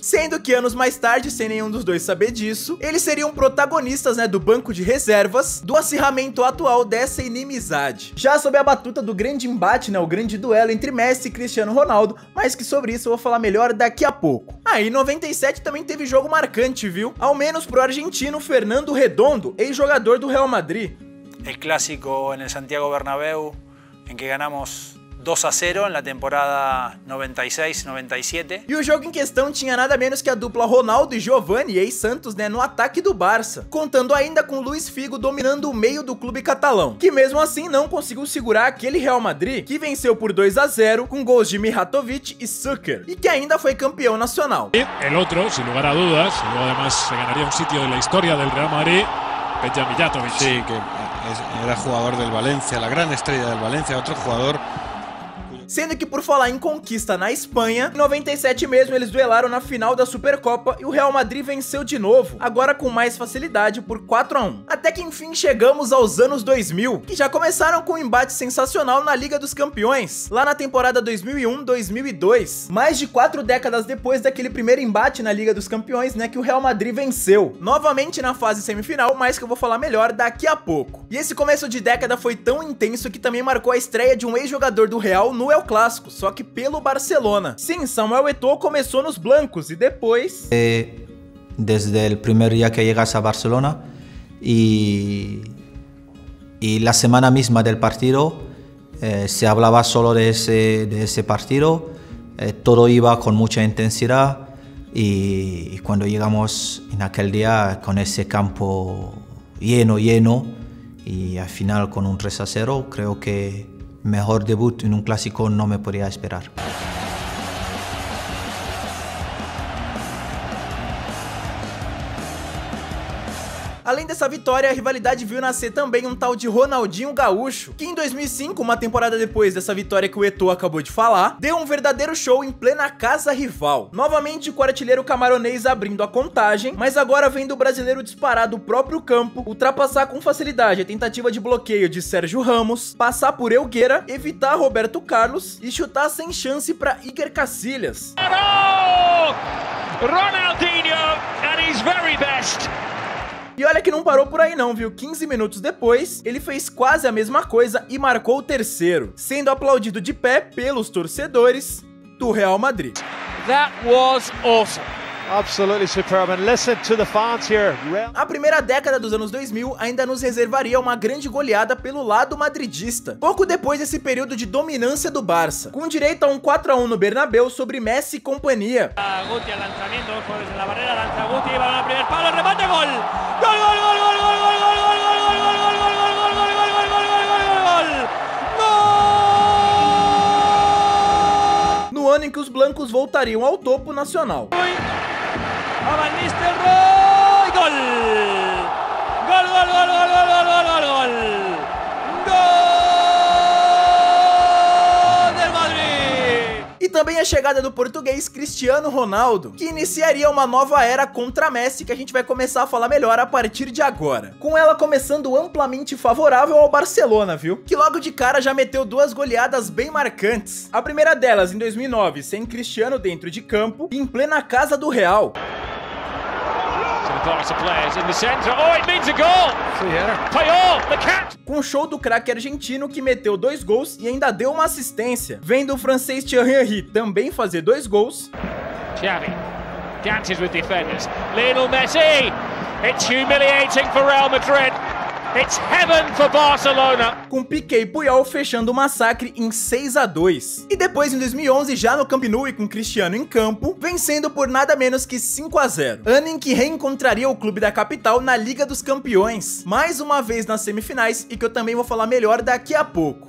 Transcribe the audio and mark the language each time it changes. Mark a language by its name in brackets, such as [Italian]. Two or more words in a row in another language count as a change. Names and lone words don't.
[Portuguese] Sendo que anos mais tarde, sem nenhum dos dois saber disso, eles seriam protagonistas, né, do banco de reservas, do acirramento atual dessa inimizade. Já sob a batuta do grande embate, né, o grande duelo entre Messi e Cristiano Ronaldo, mas que sobre isso eu vou falar melhor daqui a pouco. Em 97 também teve jogo marcante, viu? Ao menos pro argentino Fernando Redondo, ex-jogador do Real Madrid. [Spanish] El clásico en el Santiago Bernabéu, en que ganamos 2-0 en la temporada 96-97. [Portuguese] E o jogo em questão tinha nada menos que a dupla Ronaldo e Giovani, ex-Santos, né, no ataque do Barça, contando ainda com Luís Figo dominando o meio do clube catalão, que mesmo assim não conseguiu segurar aquele Real Madrid, que venceu por 2-0 com gols de Mijatovic e Suker, e que ainda foi campeão nacional. [Spanish] El otro, sin lugar a dudas, y luego además se ganaría un sitio en la historia del Real Madrid, Peja Mijatovic. Sí, que era jugador del Valencia, la gran estrella del Valencia, otro jugador. [Portuguese] Sendo que por falar em conquista na Espanha, em 97 mesmo eles duelaram na final da Supercopa e o Real Madrid venceu de novo, agora com mais facilidade por 4-1. Até que enfim chegamos aos anos 2000, que já começaram com um embate sensacional na Liga dos Campeões, lá na temporada 2001-2002, mais de 4 décadas depois daquele primeiro embate na Liga dos Campeões, né, que o Real Madrid venceu, novamente na fase semifinal, mas que eu vou falar melhor daqui a pouco. E esse começo de década foi tão intenso que também marcou a estreia de um ex-jogador do Real no El Clássico, só que pelo Barcelona. Sim, Samuel Eto'o começou nos blancos e depois... [Spanish] Desde el primer día que llegas a Barcelona y la semana misma del partido se hablaba solo de ese partido, todo iba con mucha intensidad y cuando llegamos en aquel día con ese campo lleno y al final con un 3-0, creo que mejor debut en un clásico no me podía esperar. [Portuguese] Além dessa vitória, a rivalidade viu nascer também um tal de Ronaldinho Gaúcho, que em 2005, uma temporada depois dessa vitória que o Eto'o acabou de falar, deu um verdadeiro show em plena casa rival. Novamente com o artilheiro camaronês abrindo a contagem, mas agora vendo o brasileiro disparar do próprio campo, ultrapassar com facilidade a tentativa de bloqueio de Sérgio Ramos, passar por Elguera, evitar Roberto Carlos e chutar sem chance para Iker Casillas. [English] Ronaldinho at his very best. [Portuguese] E olha que não parou por aí não, viu? 15 minutos depois, ele fez quase a mesma coisa e marcou o terceiro, sendo aplaudido de pé pelos torcedores do Real Madrid. [English] That was awesome. Absolutely superb, and listen to the fans here. [Portuguese] A primeira década dos anos 2000 ainda nos reservaria uma grande goleada pelo lado madridista, pouco depois desse período de dominância do Barça, com direito a um 4-1 no Bernabéu sobre Messi e companhia. [Spanish] Guti al lanzamiento, desde la barrera lanza Guti, balón al primer palo, remate, gol. Gol, gol, gol, gol, gol, gol, gol, gol, gol, gol, gol, gol, gol, [Portuguese] no ano em que os blancos voltariam ao topo nacional. [Spanish] Van Nistelrooy, gol! Gol, gol, gol, gol, gol, gol, gol, gol, gol! Gol del Madrid! [Portuguese] E também a chegada do português Cristiano Ronaldo, que iniciaria uma nova era contra Messi, que a gente vai começar a falar melhor a partir de agora. Com ela começando amplamente favorável ao Barcelona, viu? Que logo de cara já meteu duas goleadas bem marcantes. A primeira delas em 2009, sem Cristiano dentro de campo, em plena casa do Real. Com o show do craque argentino que meteu 2 gols e ainda deu uma assistência, vendo o francês Thierry Henry também fazer 2 gols. [English] Xavi dances with defenders. Lionel Messi. It's humiliating for Real Madrid. It's heaven for Barcelona. [Portuguese] Com Piqué e Puyol fechando o massacre em 6-2. E depois em 2011, já no Camp Nou e com Cristiano em campo, vencendo por nada menos que 5-0. Ano em que reencontraria o clube da capital na Liga dos Campeões, mais uma vez nas semifinais, e que eu também vou falar melhor daqui a pouco.